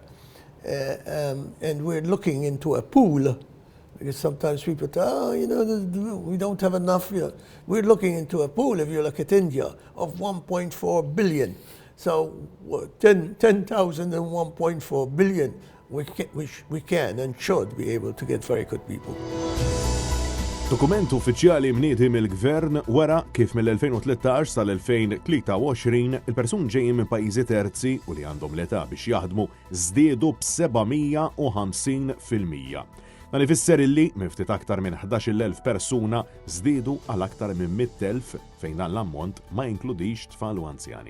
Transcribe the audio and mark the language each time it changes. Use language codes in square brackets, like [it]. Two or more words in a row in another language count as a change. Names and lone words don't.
[en] And we're looking into a pool, because sometimes people say, oh, you know, we don't have enough. You know. We're looking into a pool, if you look at India, of 1.4 billion. So 10,000 and 1.4 billion, we can and should be able to get very good people. [mt] Dokument uffiċjali mniedi mill-Gvern wara kif mill-2013 sal-2023 il-persun ġejjin minn pajjiżi terzi u li għandhom l-età biex jaħdmu żdiedu b'750%. Dan ifisser illi minn ftit aktar minn 11,000 persuna żdiedu għal aktar minn 100,000 fejn dan l-ammont ma jinkludix tfal u anzjani.